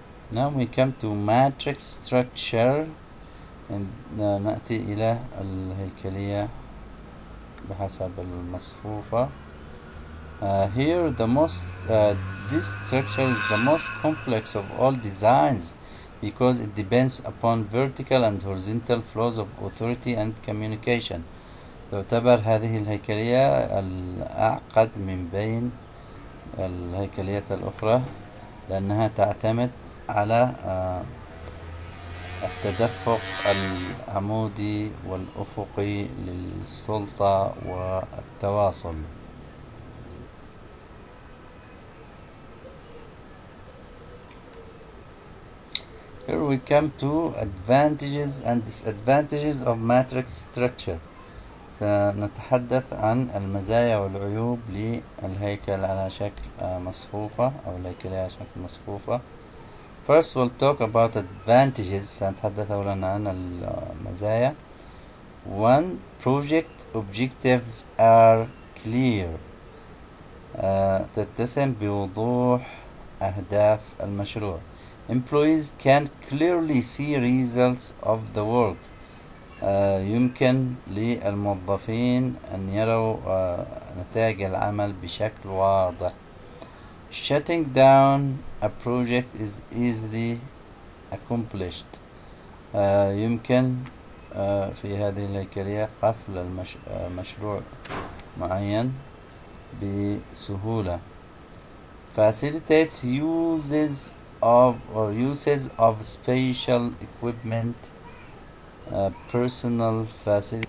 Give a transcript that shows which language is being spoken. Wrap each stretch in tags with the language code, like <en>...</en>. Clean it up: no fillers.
<en>Now we come to matrix structure.</en> <ar>نأتي إلى الهيكلية بحسب المصفوفة.</ar> <en>Here this structure is the most complex of all designs because it depends upon vertical and horizontal flows of authority and communication.</en> <ar>تعتبر هذه الهيكلية الأعقد من بين الهيكليات الأخرى لأنها تعتمد على التدفق العمودي والأفقي للسلطة والتواصل.</ar> <en>Here we come to advantages and disadvantages of matrix structure.</en> <ar>سنتحدث عن المزايا والعيوب للهيكل على شكل مصفوفة أو الهيكلية على شكل مصفوفة.</ar> <en>First we'll talk about advantages.</en> <ar>سنتحدث أولا عن المزايا. 1.</ar> <en>Project objectives are clear.</en> <ar>تتسم بوضوح أهداف المشروع.</ar> <en>Employees can clearly see results of the work.</en> <ar>يمكن للموظفين أن يروا نتائج العمل بشكل واضح.</ar> <en>Shutting down a project is easily accomplished.</en> <ar>يمكن في هذه الهيكلية قفل مشروع معين بسهولة.</ar> <en>Facilitates uses of special equipment, personal facility.</en>